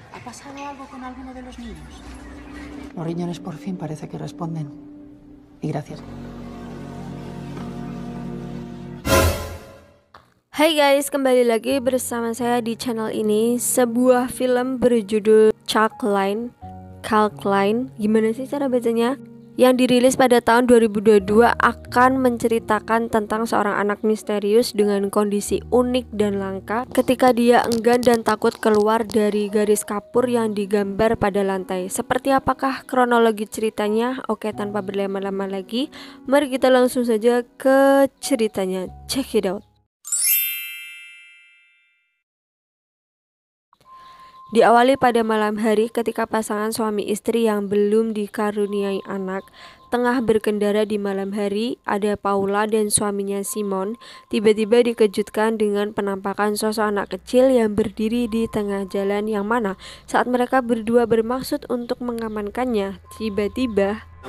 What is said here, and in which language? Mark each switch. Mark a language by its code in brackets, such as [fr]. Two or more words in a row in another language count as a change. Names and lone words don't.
[es] pasado algo con alguno de los niños? Los riñones por fin parece que responden. Y gracias. [id] Hai guys, kembali lagi bersama saya di channel ini. Sebuah film berjudul Chalkline, gimana sih cara bacanya? Yang dirilis pada tahun 2022 akan menceritakan tentang seorang anak misterius dengan kondisi unik dan langka ketika dia enggan dan takut keluar dari garis kapur yang digambar pada lantai. Seperti apakah kronologi ceritanya? Oke, tanpa berlama-lama lagi, mari kita langsung saja ke ceritanya. [en] Check it out. [id] Diawali pada malam hari ketika pasangan suami istri yang belum dikaruniai anak tengah berkendara di malam hari. Ada Paula dan suaminya Simon tiba-tiba dikejutkan dengan penampakan sosok anak kecil yang berdiri di tengah jalan, yang mana saat mereka berdua bermaksud untuk mengamankannya, tiba-tiba